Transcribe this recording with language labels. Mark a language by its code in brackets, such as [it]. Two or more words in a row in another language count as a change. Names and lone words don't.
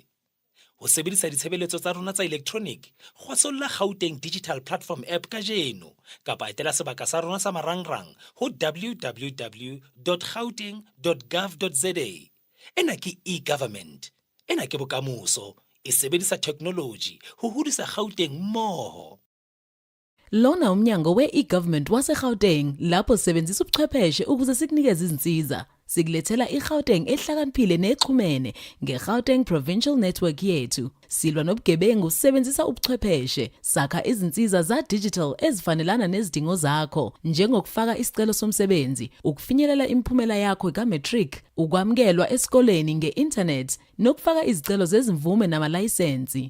[st] Ho sebedisa ditshebeletso tsa rona tsa electronic, kgwasolla Gauteng Digital Platform app ka jeno, kapa etela sebaka sa rona sa marangrang ho www.gauteng.gov.za. Ena ke e-government, ena ke bokamoso, e sebedisa technology ho hodisa Gauteng mmoho. [zu] Lona umnyango we-e-government wase-Gauteng lapho sisebenzisa ubuchwepheshe ukuze sikunikeze izinsiza. Sikulethela i-Gauteng ehlakaniphile nexhumene nge-Gauteng Provincial Network yethu. Silwa nobugebengu sebenzisa ubuchwepheshe, sakha izinsiza za digital ezifanelana nezidingo zakho, njengokufaka isicelo somsebenzi, ukufinyelela imiphumela yakho kaMatric, ukwamukelwa esikoleni nge-internet, nokufaka izicelo zezimvume namalayisensi.